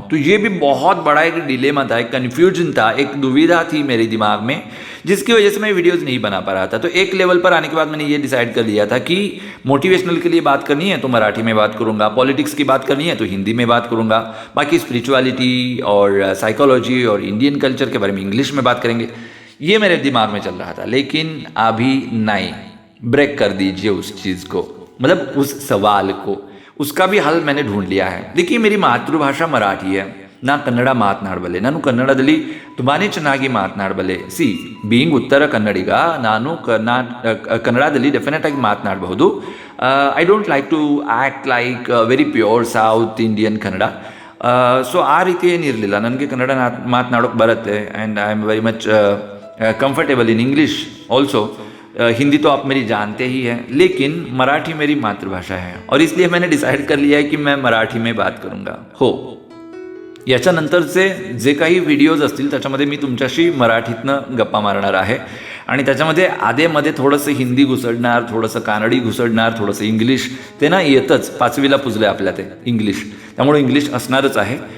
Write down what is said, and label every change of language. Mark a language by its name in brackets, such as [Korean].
[Hindi] तो ये भी बहुत बड़ा एक डिलेमा था, एक कन्फ्यूजन था, एक दुविधा थी मेरे दिमाग में जिसकी वजह से मैं वीडियोज़ नहीं बना पा रहा था। तो एक लेवल पर आने के बाद मैंने ये डिसाइड कर लिया था कि मोटिवेशनल के लिए बात करनी है तो मराठी में बात करूंगा, पॉलिटिक्स की बात करनी है तो हिंदी में बात करूंगा, बाकी स्पिरिचुअलिटी और साइकोलॉजी और इंडियन कल्चर के बारे में इंग्लिश में बात करेंगे। ये मेरे दिमाग में चल रहा था, लेकिन अभी नहीं, ब्रेक कर दीजिए उस चीज़ को, मतलब उस सवाल को, उसका भी हल मैंने ढूंढ लिया है। देखिए, मेरी मातृभाषा मराठी है, [Kannada] ನಾ ಕನ್ನಡ ಮಾತನಾಡಬಲ್ಲೆ, ನಾನು ಕನ್ನಡದಲ್ಲಿ ತುಂಬಾ ಚೆನ್ನಾಗಿ ಮಾತನಾಡಬಲ್ಲೆ. ಬೀಯಿಂಗ್ ಉತ್ತರ ಕನ್ನಡಿಗ ನಾನು ಕನ್ನಡದಲ್ಲಿ ಡೆಫಿನೆಟ್ ಆಗಿ ಮಾತನಾಡಬಹುದು. [English] I don't like to act like very pure South Indian Kannada. So [Kannada] ಆ ರೀತಿ ಏನಿರಲಿಲ್ಲ, ನನಗೆ ಕನ್ನಡ ಮಾತನಾಡೋಕ್ಕೆ ಬರುತ್ತೆ [English] And I am very much comfortable in English also. [Hindi] Hindi तो आप मेरी जानते ही हैं, लेकिन मराठी मेरी मातृभाषा है और इसलिए मैंने डिसाइड कर लिया है कि मैं मराठी में बात करूँगा. [Marathi] हो, याच्यानंतरचे जे काही व्हिडिओज असतील त्याच्यामध्ये मी तुमच्याशी मराठीतनं गप्पा मारणार आहे आणि त्याच्यामध्ये आधेमध्ये थोडंसं हिंदी घुसडणार, थोडंसं कानडी घुसडणार, थोडंसं इंग्लिश. ते ना येतच, 5वीला पुजलं आपल्या ते इंग्लिश, त्यामुळे इंग्लिश असणारच आहे.